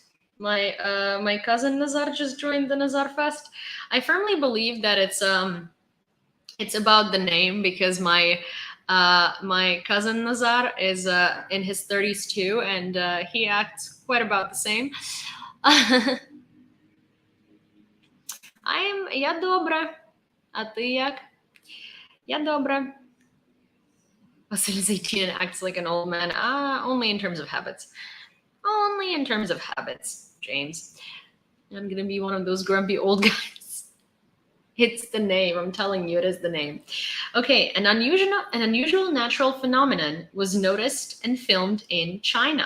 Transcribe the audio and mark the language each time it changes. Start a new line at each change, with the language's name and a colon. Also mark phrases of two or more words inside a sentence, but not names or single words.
English: My cousin Nazar just joined the Nazar Fest. I firmly believe that it's about the name, because my cousin Nazar is in his 30s too, and he acts quite about the same.
Belarusian: Я добра, а ты як? Я добра.
English: Vasil Zaytian acts like an old man. Only in terms of habits. Only in terms of habits, James. I'm gonna be one of those grumpy old guys. It's the name. I'm telling you, it is the name. Okay, an unusual natural phenomenon was noticed and filmed in China.